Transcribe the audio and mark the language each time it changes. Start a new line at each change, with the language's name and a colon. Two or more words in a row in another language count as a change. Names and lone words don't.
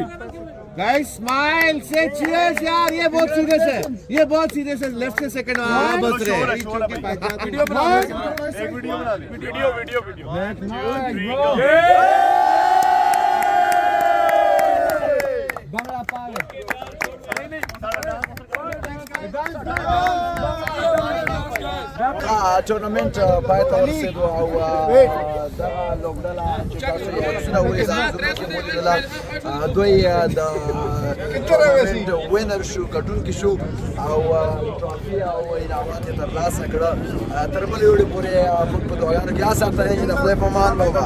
English: Guys, smile, say cheers
Urdu: یار۔ یہ بہت سیریس ہے. یہ بہت سیریس ہے۔ لیفٹ سے سیکنڈ بس رہے۔ ویڈیو بنا لو. ایک ویڈیو بنا لو۔ ویڈیو. بنگلہ پار.
Pashto: टورنمنت پای ته ورسېدو او دغه لوبډله چې تاسو یې عکسونه ولیدل دوی د ټورنمنټ وینر شو ګټونکي شو او ټرافي او انعامات یې ترلاسه کړه. تر بلې وړې پورې موږ په دعاګانو کې یاد ساتئ چې د خدای په امان.